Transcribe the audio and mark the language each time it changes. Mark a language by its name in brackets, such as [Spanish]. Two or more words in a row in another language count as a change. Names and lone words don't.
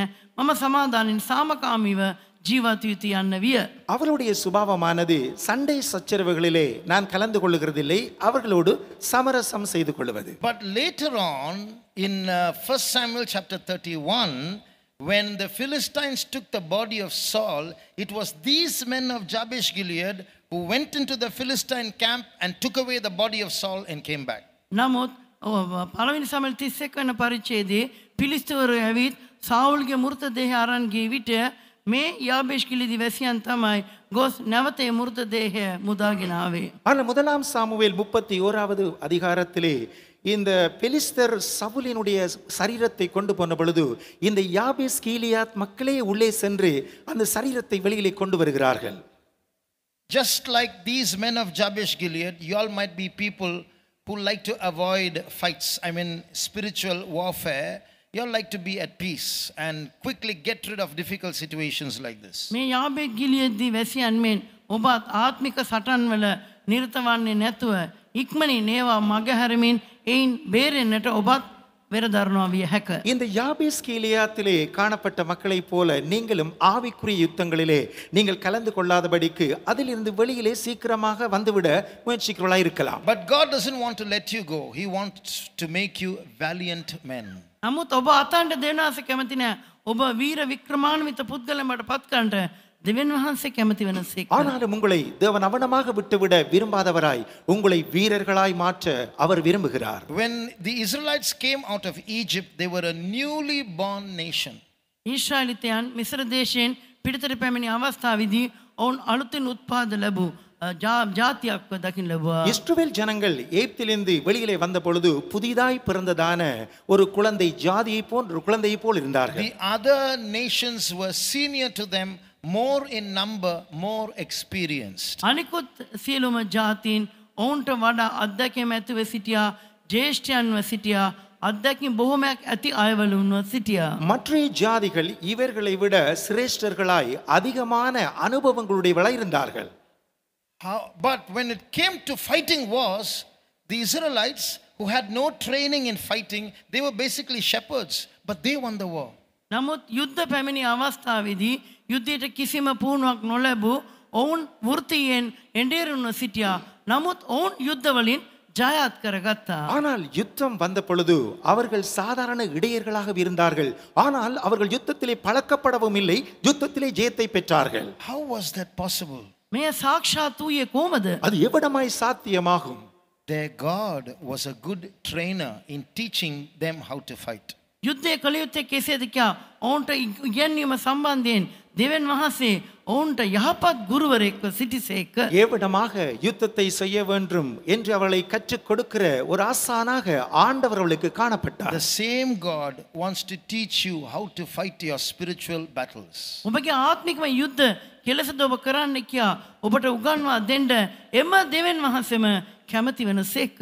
[Sinhala] මම සමාදානින් සාමකාමීව ජීවත් යුතු යන්න විය. [Tamil] அவளுடைய சுபாவமானது சண்டை சச்சரவுகளிலே நான் கலந்து கொள்ளுகிறதில்லை, அவர்களோடு சமரசம் செய்து கொள்வது. [English] But later on in 1 Samuel chapter 31, when the Philistines took the body of Saul, it was these men of Jabesh Gilead who went into the Philistine camp and took away the body of Saul and came back. [Sinhala] නමුත් පළවෙනි සාමුවෙල් 31 වන පරිච්ඡේදයේ පිලිස්තවරු ඇවිත් සාවුල්ගේ මෘත දේහය අරන් ගිය විට මේ යාබේෂ් ගිලියදී වැසියන් තමයි ගොස් නැවත ඒ මෘත දේහය මුදාගෙන ආවේ. [Tamil] ஆனால் 1 சாமுவேல் 31வது அதிகாரத்திலே இந்த பெலிஸ்தர் சவுலினுடைய சரீரத்தை கொண்டு போன பொழுது இந்த யாபேஸ் கீலியாத் மக்களே உள்ளே சென்று அந்த சரீரத்தை வெளியிலே கொண்டு வருகிறார்கள். [English] Just like these men of Jabesh Gilead, you all might be people who like to avoid fights, I mean spiritual warfare. You all like to be at peace and quickly get rid of difficult situations like this. [Sinhala] මේ යාබේෂ් ගිලියදී වැසියන් මෙන් ඔබත් ආත්මික සටන් වල නිරත වන්නේ නැතුව ඉක්මනින් ඒවා මගහැරමින් එයින් බේරෙන්නට ඔබත් වෙරදරනවා විය හැක. [Tamil] இந்த யாபேஸ் கீலேயாத்திலே காணப்பட்ட மக்களைப் போல நீங்களும் ஆவிக்குரிய யுத்தங்களிலே நீங்கள் கலந்து கொள்ளாதபடிக்கு அதிலிருந்து வெளியிலே சீக்கிரமாக வந்துவிட முயற்சிக்கிறவர்களாய் இருக்கலாம். [English] But God doesn't want to let you go. He wants to make you valiant men. [Sinhala] නමුත් ඔබ අතන්ට දෙවනාස කැමති නෑ. ඔබ වීර වික්‍රමාන්විත පුද්ගලයන්ට පත් කරන්නට දෙවියන් වහන්සේ කැමති වෙනසේක. [Tamil] ஆனாலும் உங்களை தேவன் அவனமாக விட்டுவிட விரும்பாதவராய் உங்களை வீரர்களாய் மாற்ற அவர் விரும்புகிறார். [English] When the Israelites came out of Egypt, they were a newly born nation. [Sinhala] ඊශ්‍රායලිතයන් මිස්ර දේශයෙන් පිටතට පැමිණි අවස්ථාවේදී ඔවුන් අලුතින් උත්පාද ලැබූ ජාතියක් දකින්න ලැබුවා. [Tamil] இஸ்ரவேல் ஜனங்கள் எகிப்திலிருந்து வெளியிலே வந்த பொழுது புதிதாய் பிறந்ததான ஒரு குழந்தை ஜாதியை போன்ற ஒரு குழந்தையை போல் இருந்தார்கள். [English] The other nations were senior to them, more in number, more experienced. [Sinhala] අනිකුත් සියලුම ජාතීන් ඔවුන්ට වඩා අත්දැකීම් ඇතිව සිටියා, ජේෂ්ඨයන්ව සිටියා, අත්දැකීම් බොහොමයක් ඇති අයවලුන්ව සිටියා. [Tamil] மற்ற ஜாதிகள் இவர்களை விட சிரேஷ்டர்களாய் அதிகமான அனுபவங்களுடையவர்களாய் இருந்தார்கள். [English] But when it came to fighting wars, the Israelites, who had no training in fighting, they were basically shepherds, but they won the war. [Sinhala] නමුත් යුද්ධ පැමිණි අවස්ථාවේදී යුද්ධයට කිසිම පුහුණුවක් නොලැබූ ඔවුන් වෘත්තියෙන් එඬේරුණු සිටියා. නමුත් ඔවුන් යුද්ධවලින් ජයත් කරගත්තා. [Tamil] ஆனால் யுத்தம் வந்த பொழுது அவர்கள் சாதாரண இடையர்களாக இருந்தார்கள். ஆனால் அவர்கள் யுத்தத்திலே பழக்கப்படவும் இல்லை, யுத்தத்திலே ஜெயத்தை பெற்றார்கள். [English] How was that possible? [Sinhala] මෙය සාක්ෂාත් වූයේ කොහොමද? [Tamil] அது எவ்வளமாய் சாத்தியமாகும்? [English] Their God was a good trainer in teaching them how to fight. [Sinhala] යුද්ධය කළ යුත්තේ කෙසේද කියා ඔවුන්ට ඉගැන්වීම සම්බන්ධයෙන් දෙවියන් වහන්සේ ඔවුන්ට යහපත් ගුරුවරයෙක්ව සිටිසේක. [Tamil] ஏவிடமாக யுத்தத்தை செய்ய வேண்டும் என்று அவளை கற்றுக் கொடுக்கிற ஒரு ஆசானாக ஆண்டவர் அவளுக்கு காணப்பட்டார். [English] The same God wants to teach you how to fight your spiritual battles. [Sinhala] ඔබගේ ආත්මිකම යුද්ධ කෙලෙසද ඔබ කරන්න කියා ඔබට උගන්වා දෙන්න එම දෙවියන් වහන්සේම කැමති වෙනසේක.